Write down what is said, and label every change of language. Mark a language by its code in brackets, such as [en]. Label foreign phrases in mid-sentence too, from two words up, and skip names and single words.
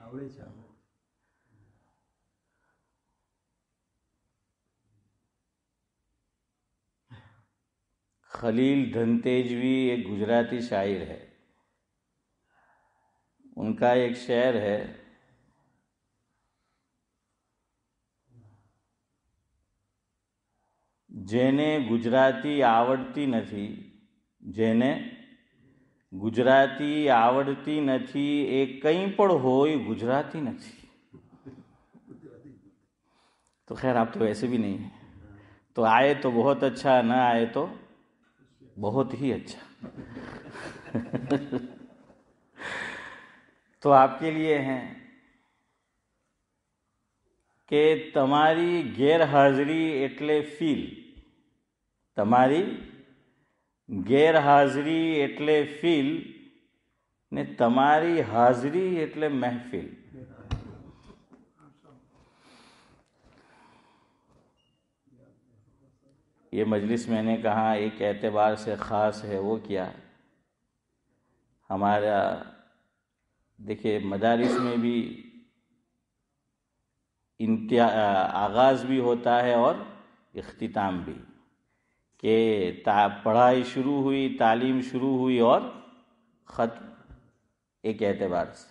[ur] خلیل دھنتیجوی ایک گجراتی شاعر ہے، ان کا ایک شعر ہے، [gu] જેને ગુજરાતી આવડતી નથી, જેને ગુજરાતી આવડતી નથી એ કંઈ પણ હોય ગુજરાતી નથી। [ur] تو خیر آپ تو ویسے بھی نہیں ہیں، تو آئے تو بہت اچھا، نہ آئے تو بہت ہی اچھا۔ تو آپ کے لیے ہیں کہ [gu] તમારી ગેરહાજરી એટલે ફીલ، તમારી ગેરહાજરી એટલે ફીલ ને તમારી હાજરી એટલે મહેફિલ۔ [ur] یہ مجلس میں نے کہا ایک اعتبار سے خاص ہے، وہ کیا؟ ہمارا دیکھیے مدارس میں بھی آغاز بھی ہوتا ہے اور اختتام بھی، کہ پڑھائی شروع ہوئی، تعلیم شروع ہوئی اور ختم ایک اعتبار سے۔